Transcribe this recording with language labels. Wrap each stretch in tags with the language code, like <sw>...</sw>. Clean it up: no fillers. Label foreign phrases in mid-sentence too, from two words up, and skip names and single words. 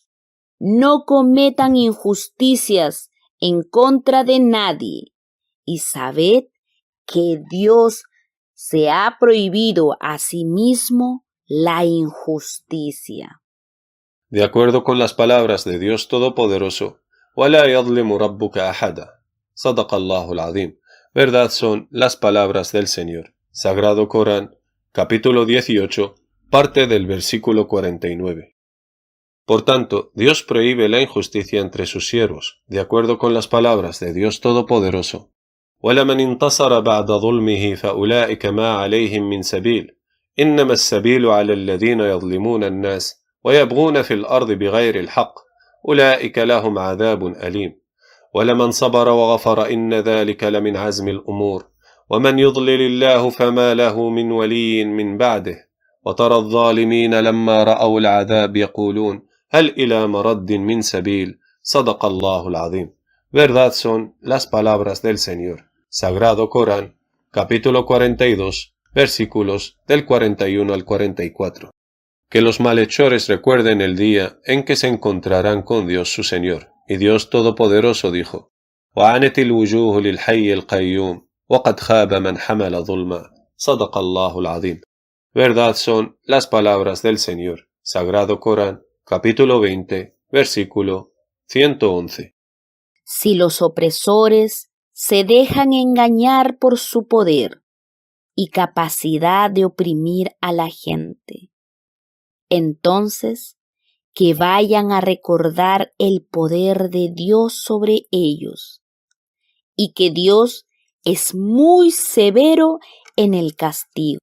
<es>No cometan injusticias en contra de nadie, y sabed que Dios se ha prohibido a sí mismo la injusticia. De acuerdo con las palabras de Dios Todopoderoso,</es> <ar>وَلَا يَظْلِمُ رَبُّكَ أَحَدًا. صدق الله العظيم.</ar> <es>Verdad son las palabras del Señor. Sagrado Corán, capítulo 18, parte del versículo 49. Por tanto, Dios prohíbe la injusticia entre sus siervos, de acuerdo con las palabras de Dios Todopoderoso.</es> <ar>وَلَمَنِ انتصر بعد ظلمه فأولئك ما عليهم من سبيل إنما السبيل على الذين يظلمون الناس ويبغون في الأرض بغير الحق أولئك لهم عذاب أليم ولمن صبر وغفر إن ذلك لمن عزم الأمور ومن يضلل الله فما له من ولي من بعده وترى الظالمين لما رأوا العذاب يقولون هل إلى مرد من سبيل صدق الله العظيم.</ar> <es>Verdad son las palabras del Señor. Sagrado Corán, capítulo 42, versículos del 41 al 44. Que los malhechores recuerden el día en que se encontrarán con Dios su Señor. Y Dios Todopoderoso dijo:</es> <ar>وَعَنَتِ الْوُجُوهُ لِلْحَيِّ الْقَيُّومِ وَقَدْ خَابَ مَنْ حَمَلَ ظُلْمًا صَدَقَ اللَّهُ الْعَظِيمُ.</ar> <es>Verdad son las palabras del Señor. Sagrado Corán, capítulo 20, versículo 111. Si los opresores se dejan engañar por su poder y capacidad de oprimir a la gente, entonces que vayan a recordar el poder de Dios sobre ellos y que Dios es muy severo en el castigo.</es>